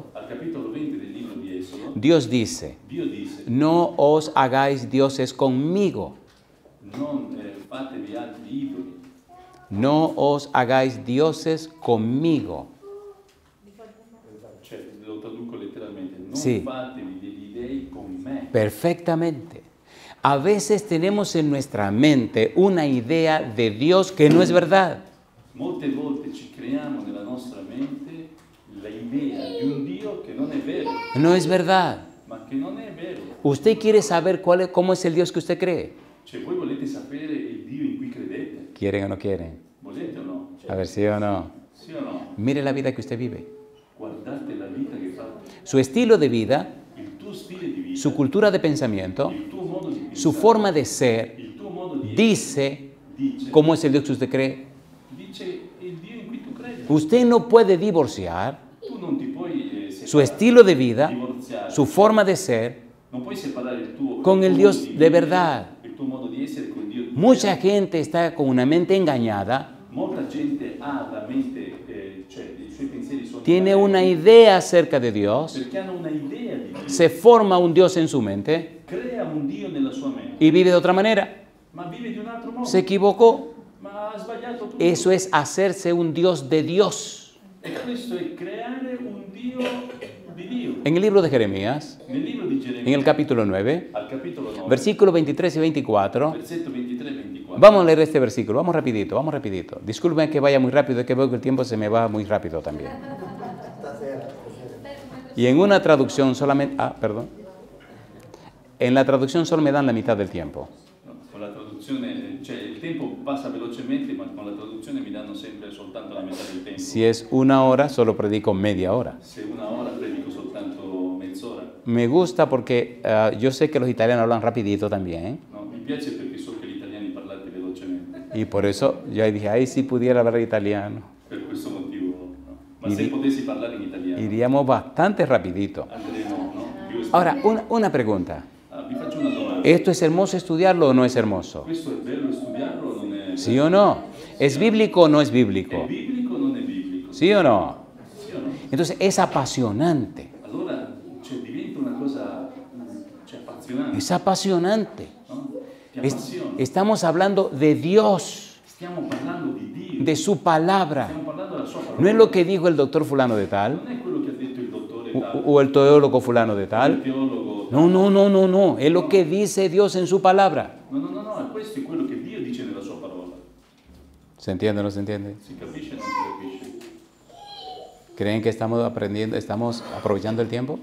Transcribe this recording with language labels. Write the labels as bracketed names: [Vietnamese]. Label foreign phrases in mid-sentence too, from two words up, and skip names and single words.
[Italian] Al capitolo 20 del libro di Esodo, [Spanish] Dios dice, [Italian] Dio dice: [Spanish] no os hagáis dioses conmigo. [Italian] non fatevi altri idoli, [Spanish] No os hagáis dioses conmigo. [Italian] cioè lo traduco letteralmente, non Sì. fatevi degli dei con me. [Spanish] Perfectamente. A veces tenemos en nuestra mente una idea de Dios que no es verdad. [Italian] Molte volte ci creiamo nella nostra mente l'idea di un Dio che non è vero, [Spanish] No es verdad. [Italian] ma che non è vero. [Spanish] ¿Usted quiere saber cómo es el Dios que usted cree? [Italian] Cioè voi volete sapere il Dio in cui credete? [Spanish] ¿Quieren o no quieren? [Italian] Volete o no? [Spanish] A ver, sí o no. [Italian] Sì o no? [Spanish] Mire la vida que usted vive. [Italian] Guardate la vita che fate, [Spanish] Su estilo de vida, [Italian] il tuo stile di vita, [Spanish] su cultura de pensamiento, [Italian] il tuo modo di [Spanish] su [Italian] pensare, [Spanish] forma de ser, [Italian] il tuo modo di dice dice, [Spanish] cómo es el Dios que usted cree. [Italian] dice il Dio in cui tu credi. [Spanish] Usted no puede divorciar [Italian] Tu non ti puoi [Spanish] su estilo de vida, [Italian] divorziare, [Spanish] su forma de ser, [Italian] non puoi separare il tuo [Spanish] con el [Italian] tuo [Spanish] Dios [Italian] modo di [Spanish] de [Italian] vivere, [Spanish] verdad. [Italian] il tuo modo di essere con Dio. [Spanish] Mucha gente está con una mente engañada, [Italian] Molta gente ha la mente, cioè i suoi pensieri sono [Spanish] tiene [Italian] inganni, [Spanish] una idea acerca de Dios, [Italian] perché hanno una idea di Dio, [Spanish] se forma un Dios en su mente [Italian] crea un Dio nella sua mente, [Spanish] y vive de otra manera. [Italian] ma vive di un altro modo, [Spanish] Se equivocó. [Italian] ma ha sbagliato tutto. [Spanish] Eso es hacerse un Dios de Dios. [Italian] E questo è creare un Dio di Dio. [Spanish] En el libro de Jeremías, [Italian] Nel libro di Geremia, [Spanish] en el capítulo 9, [Italian] al capitolo 9, [Spanish] versículos 23 y 24, [Italian] versetto 23 e 24, [Spanish] vamos a leer este versículo, vamos rapidito. Disculpen que vaya muy rápido, es que veo que el tiempo se me va muy rápido también. Y en una traducción solamente, en la traducción solo me dan la mitad del tiempo. [Italian] no, con la traduzione, cioè il tempo passa velocemente, ma con la traduzione mi danno sempre soltanto la metà del tempo. [Spanish] Si es una hora, solo predico media hora. [Italian] Se una ora predico soltanto mezz'ora. [Spanish] Me gusta porque yo sé que los italianos hablan rapidito también. [Italian] No, mi piace perché so che gli italiani parlate velocemente, [Spanish] Y por eso yo dije, ay, si pudiera hablar italiano. [Italian] per questo motivo. No. Ma se potessi parlare in italiano, [Spanish] iríamos bastante rapidito. [Italian] andremo, no? Più [Spanish] Ahora, una pregunta. [Italian] vi faccio una domanda. [Spanish] ¿Esto es hermoso estudiarlo o no es hermoso? [Italian] Questo è bello studiarlo o non è? [Spanish] ¿Sí o no? ¿Es bíblico o no es [Italian] È [Spanish] bíblico? [Italian] biblico o non è biblico? [Spanish] ¿Sí o no? [Italian] Sì o no? [Spanish] Entonces es apasionante. [Italian] Allora diventa una cosa appassionante, [Spanish] Es apasionante. [Italian] no? Ti [Spanish] Es- [Italian] appassiona. [Spanish] estamos hablando de Dios, [Italian] Stiamo parlando di Dio, [Spanish] de su palabra. [Italian] stiamo parlando della sua parola. [Spanish] No es lo que dijo el doctor fulano de tal [Italian] Non è quello che ha detto il dottore tal, [Spanish] o el teólogo fulano de [Italian] il [Spanish] tal. [Italian] teologo. [Spanish] No, no, no, no, no. Es lo que dice Dios en su palabra. [Italian] No, questo è quello che Dio dice nella sua parola. [Spanish] ¿Se entiende o no se entiende? [Italian] Si capisce o non si capisce? [Spanish] ¿Creen que estamos aprendiendo, estamos aprovechando el tiempo?